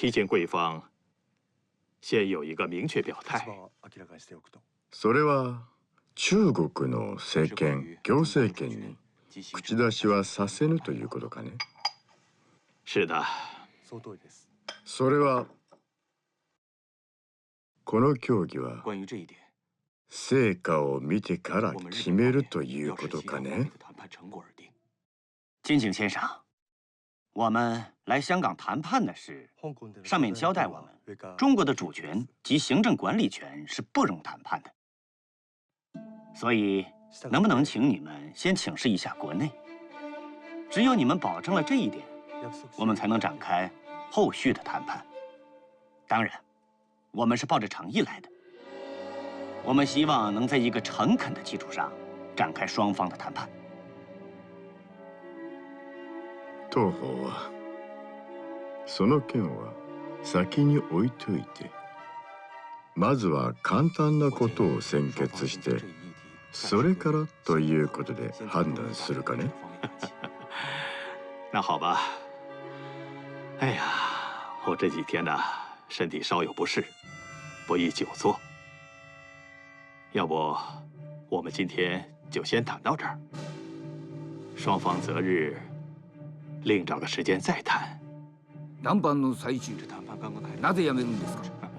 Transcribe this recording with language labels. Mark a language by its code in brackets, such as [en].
[zh] 提前贵方先有一个明确表态。 [ja] 立場を明らかにしておくと。それは中国の政権、行政権に口出しはさせぬということかね？ [zh] 是的。 [ja] その通りです。それはこの協議は [zh] 关于这一点， [ja] 成果を見てから決めるということかね？ [zh] 金井先生，我们来香港谈判的事，上面交代我们，中国的主权及行政管理权是不容谈判的。所以，能不能请你们先请示一下国内？只有你们保证了这一点，我们才能展开后续的谈判。当然，我们是抱着诚意来的。我们希望能在一个诚恳的基础上展开双方的谈判。 [ja] 当方はその件は先に置いといて、まずは簡単なことを先決して、それからということで判断するかね？ [zh] 那好吧。哎呀，我这几天呢，身体稍有不适，不宜久坐。要不，我们今天就先谈到这儿，双方择日另找个时间再谈。 [ja] 談判の最中，なぜやめるんですか？